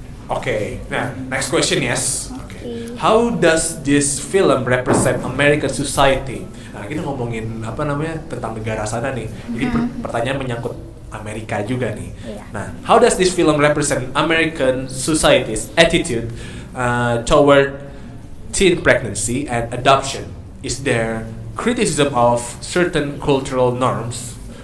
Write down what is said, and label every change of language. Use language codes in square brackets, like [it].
[en] Oke, nah next question yes. How does this film represent American society? [id] Nah kita ngomongin apa namanya tentang negara sana nih. Jadi pertanyaan menyangkut Amerika juga nih. Iya. [en] Nah, how does this film represent American society's attitude toward teen pregnancy and adoption? Is there criticism of certain cultural norms?